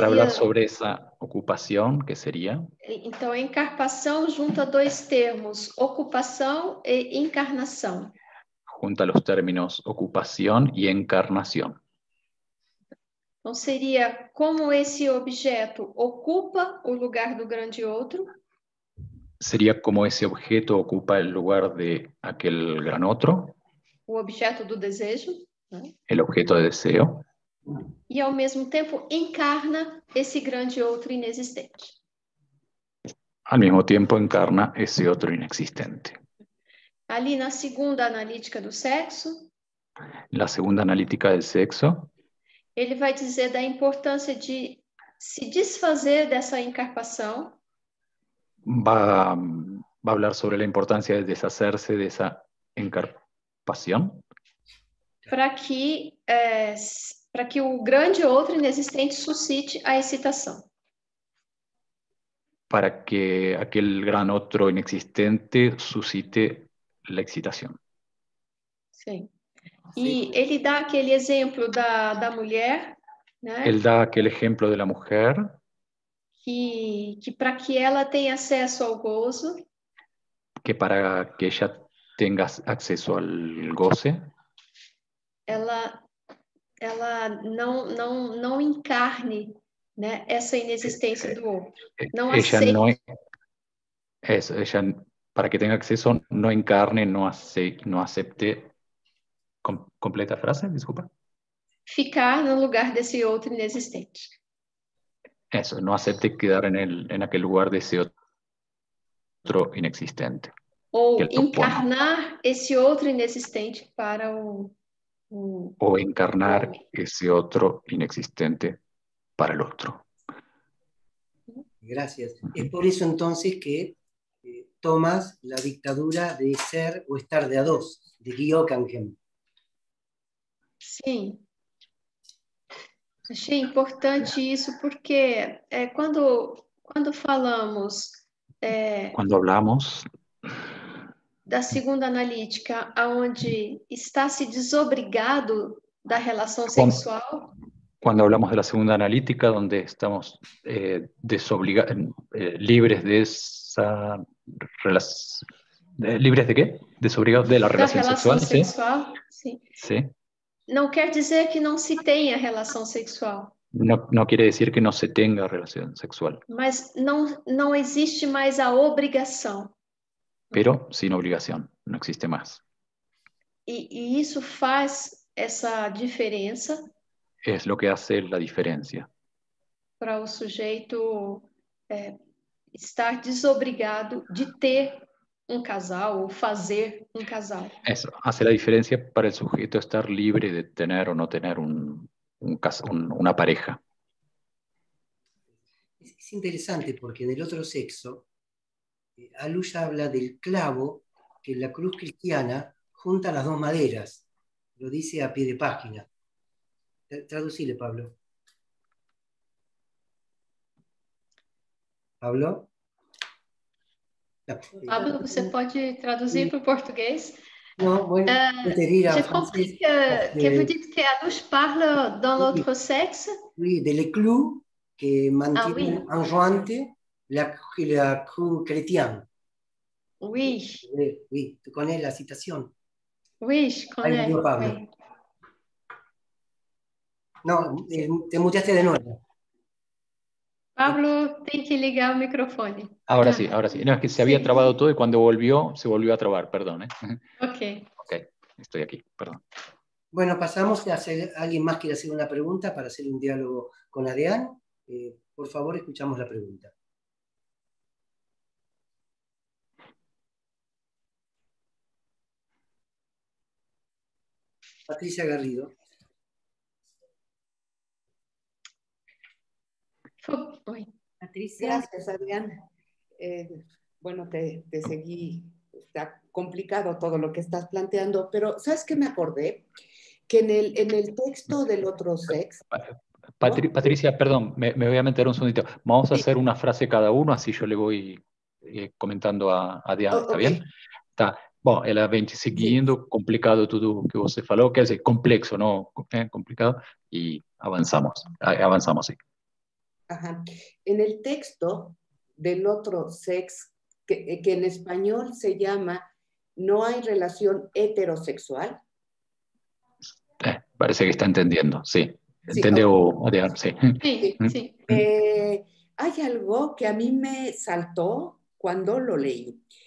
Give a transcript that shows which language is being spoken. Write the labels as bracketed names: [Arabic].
[Spanish] Para hablar sobre esa ocupación, ¿qué sería? [Portuguese] Então, a encarpação junta dois termos, ocupação e encarnação. [Spanish] Junta los términos ocupación y encarnación. [Portuguese] Então, seria como esse objeto ocupa o lugar do grande outro. [Spanish] Sería como ese objeto ocupa el lugar de aquel gran otro. [Portuguese] O objeto do desejo. Né? [Spanish] El objeto de deseo. [Portuguese] E, ao mesmo tempo, encarna esse grande outro inexistente. [Spanish] Al mismo tiempo encarna ese otro inexistente. [Portuguese] Ali na segunda analítica do sexo, [Spanish] La segunda analítica del sexo, [Portuguese] ele vai dizer da importância de se desfazer dessa encarpação. [Spanish] va a hablar sobre la importancia de deshacerse de esa encarpación. [Portuguese] Para que o grande outro inexistente suscite a excitação. [Spanish] Para que aquel gran otro inexistente suscite la excitación. [Portuguese] Sim. E ele dá aquele exemplo da mulher, né? [Spanish] Él da aquel ejemplo de la mujer, [Portuguese] que para que ela tenha acesso ao gozo, [Spanish] que para que ella tenga acceso al goce, [Portuguese] ela não encarne, né, essa inexistência do outro. Não [Spanish] ella [Portuguese] aceite. [Spanish] no es, ella para que tenga acceso no encarne, no acepte, completa frase, disculpa. [Portuguese] Ficar no lugar desse outro inexistente. [Spanish] Eso, no acepte quedar en aquel lugar de ese otro inexistente. [Portuguese] Ou [Spanish] que él propone. [Portuguese] encarnar esse outro inexistente para [Spanish] O encarnar ese otro inexistente para el otro. Gracias. Es por eso entonces que tomas la dictadura de ser o estar de a dos, de Guy Ockham. [Portuguese] Sim. Achei importante isso porque quando falamos [Spanish] Cuando hablamos [Portuguese] da segunda analítica, onde está se desobrigado da relação sexual, [Spanish] cuando hablamos de la segunda analítica, donde estamos libres de esa relación. ¿Libres de qué? Desobrigados de la relación sexual. Sexual, ¿sí? Sí. [Portuguese] Não quer dizer que não se tenha relação sexual. [Spanish] No quiere decir que no se tenga relación sexual. [Portuguese] Mas não existe mais a obrigação. [Spanish] Pero sin obligación, no existe más. [Portuguese] E isso faz essa diferença. [Spanish] Es lo que hace la diferencia. [Portuguese] Para o sujeito estar desobrigado de ter um casal ou fazer um casal. [Spanish] Eso hace la diferencia para el sujeto estar libre de tener o no tener una pareja. Es interesante porque en el otro sexo, Alush habla del clavo que en la cruz cristiana junta las dos maderas. Lo dice a pie de página. Traducile, Pablo. Pablo? [Portuguese] Pablo, você pode traduzir para o português? [Spanish] Non, bueno, [French] J'ai compris que vous dites qu'Alush parle dans l'autre sexe. Oui, des clous que [Spanish] mantienen [French] enjointe la cruz chrétienne. Oui. Oui, tu connais la citation. Oui, je connais. Oui. [Spanish] No, te muteaste de nuevo. [Portuguese] Pablo, tem que ligar o microfone. [Spanish] Ahora sí, ahora sí. No, es que se había trabado todo y cuando volvió, se volvió a trabar, perdón. Ok. Ok, estoy aquí, perdón. Bueno, pasamos a hacer, ¿alguien más quiere hacer una pregunta para hacer un diálogo con Adean? Por favor, escuchamos la pregunta. Patricia Garrido. Patricia. Gracias, Adrián. Bueno, te seguí. Está complicado todo lo que estás planteando, pero ¿sabes qué me acordé? Que en el texto del otro sex... Patricia, perdón, me voy a meter un segundito. Vamos a hacer una frase cada uno, así yo le voy comentando a Diana, ¿está bien? [Portuguese] Tá. Bom, ela vem te seguindo, complicado tudo que você falou, quer dizer, complexo, não complicado, [Spanish] y avanzamos sí. Ajá. En el texto del otro sex, que en español se llama No hay relación heterosexual. Parece que está entendiendo, sí. ¿Entendió? Sí. Sí. Hay algo que a mí me saltó cuando lo leí.